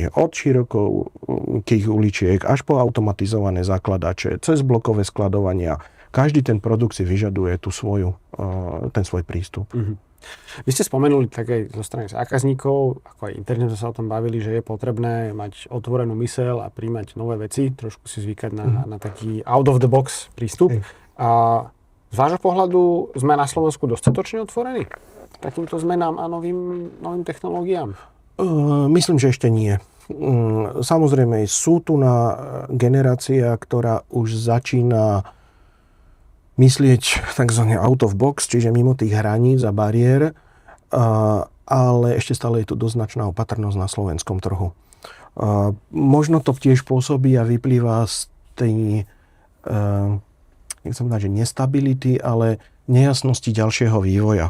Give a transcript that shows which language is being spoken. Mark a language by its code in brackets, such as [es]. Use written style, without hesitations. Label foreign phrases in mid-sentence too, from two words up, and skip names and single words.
[sk] Od širokých uličiek až po automatizované zakladače, cez blokové skladovania. Každý ten produkt si vyžaduje ten svoj prístup. Vy ste spomenuli tak aj zo strany zákazníkov, ako aj interne sa o tom bavili, že je potrebné mať otvorenú myseľ a príjmať nové veci, trošku si zvykať na taký [en] out of the box [sk] prístup. A z vášho pohľadu sme na Slovensku dostatočne otvorení? takýmto zmenám a novým technológiám? Myslím, že ešte nie. Samozrejme, sú tu na generácia, ktorá už začína myslieť tzv. [en] Out of box, [sk] čiže mimo tých hraníc a bariér, ale ešte stále je tu dosť značná opatrnosť na slovenskom trhu. Možno to tiež pôsobí a vyplýva z tej nechcem povedať, že nestability, ale nejasnosti ďalšieho vývoja.